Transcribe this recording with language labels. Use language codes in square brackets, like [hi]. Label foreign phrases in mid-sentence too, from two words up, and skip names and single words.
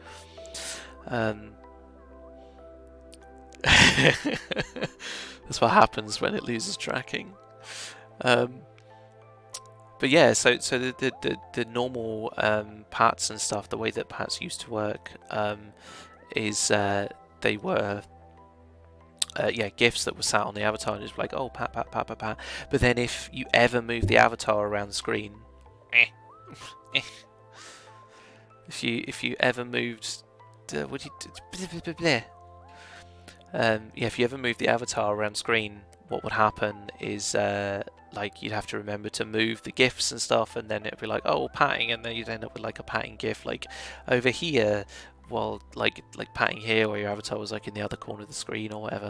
[en] That's what happens when it loses tracking. But yeah, so the normal pats and stuff, the way that pats used to work, is they were GIFs that were sat on the avatar, and it's like, oh, pat, pat, pat, pat, pat. But then if you ever move the avatar around the screen, if you ever moved, if you ever moved the avatar around screen, what would happen is like you'd have to remember to move the GIFs and stuff, and then it'd be like, oh, patting, and then you'd end up with like a patting GIF like over here, while like patting here where your avatar was like in the other corner of the screen or whatever.